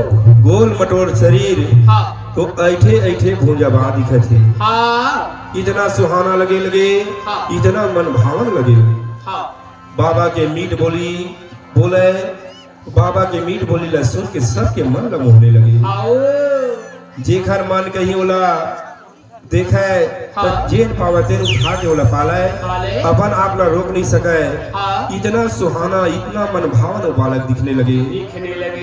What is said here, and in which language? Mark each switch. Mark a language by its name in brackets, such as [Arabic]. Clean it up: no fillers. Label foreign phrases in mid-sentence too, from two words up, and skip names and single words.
[Chhattisgarhi] गोल मटोर शरीर, हाँ तो ऐठे ऐठे भूंजा बा दिखत है। हाँ इतना सुहाना लगे लगे, हाँ। इतना मन भावन लगे। हाँ बाबा के मीठ बोली बोले, बाबा के मीठ बोली ला सुन के सबके मन ला मोहने लगे। हाँ जेखर मन कहीं ओला देखे तो हाँ। जेन पावते उठा के ओला पाले, पाले। अपन आप ला रोक नहीं सके। हाँ इतना सुहाना, इतना मन भावन वो बालक दिखने लगे। दिखने